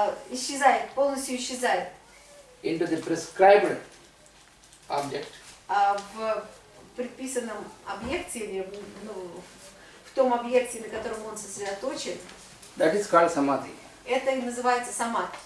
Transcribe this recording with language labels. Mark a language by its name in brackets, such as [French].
[Russian] исчезает, полностью исчезает [English] into the prescribed object, [Russian] в предписанном объекте или в том объекте, на котором он сосредоточен, [English] that is called samadhi. [Russian] это и называется самадхи.